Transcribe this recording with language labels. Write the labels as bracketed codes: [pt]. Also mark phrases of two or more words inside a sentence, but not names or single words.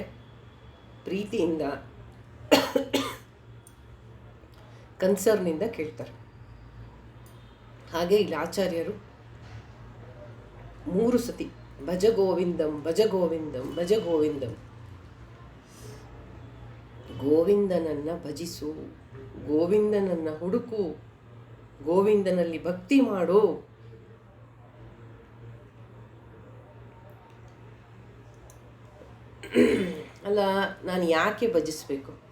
[kn] ಪ್ರೀತಿಯಿಂದ, ಕನ್ಸರ್ನಿಂದ ಕೇಳ್ತಾರೆ. ಹಾಗೆ ಇಲ್ಲಿ ಆಚಾರ್ಯರು 3 ಸತಿ [sa] ಭಜ ಗೋವಿಂದಂ ಭಜ ಗೋವಿಂದಂ ಭಜ ಗೋವಿಂದಂ. [kn] ಗೋವಿಂದನನ್ನು ಭಜಿಸು, ಗೋವಿಂದನನ್ನು ಹುಡುಕು, ಗೋವಿಂದನಲ್ಲಿ ಭಕ್ತಿ ಮಾಡು. ಅಲ್ಲ, ನಾನು ಯಾಕೆ ಭಜಿಸಬೇಕು?